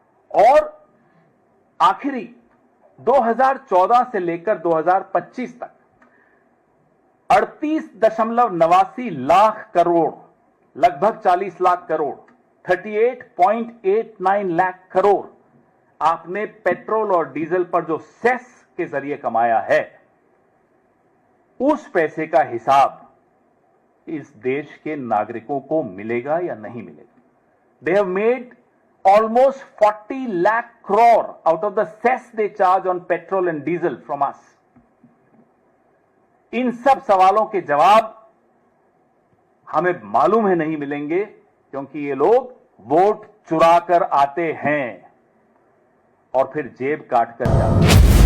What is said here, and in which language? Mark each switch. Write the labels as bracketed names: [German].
[Hindi] और आखिरी 2014 से लेकर 2025 तक 38.89 लाख करोड़, लगभग 40 लाख करोड़, 38.89 लाख करोड़ आपने पेट्रोल और डीजल पर जो सेस के जरिए कमाया है, उस पैसे का हिसाब इस देश के नागरिकों को मिलेगा या नहीं मिलेगा? [English] They have made almost 40 lakh crore out of the cess they charge on petrol and diesel from us. [Hindi] इन सब सवालों के जवाब हमें मालूम है नहीं मिलेंगे, क्योंकि ये लोग वोट चुरा कर आते हैं और फिर जेब काट कर जाते हैं।